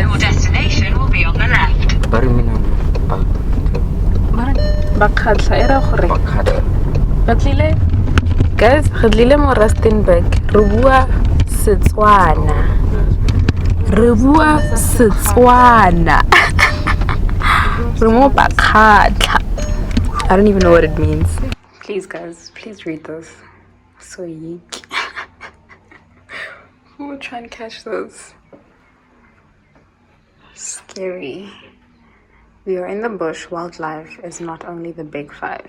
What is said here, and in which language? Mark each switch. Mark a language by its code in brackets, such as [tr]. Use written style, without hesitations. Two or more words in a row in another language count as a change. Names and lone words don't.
[en] Your destination will be on the left. [tn] Bakgatla era gore batlile guys, re tlile mo Pilanesberg, re bua Setswana re mo Bakgatla. [en] I don't even know what it means. Please guys, please read this. So yeek. Who will try and catch those? Scary. We are in the bush. Wildlife is not only the big five.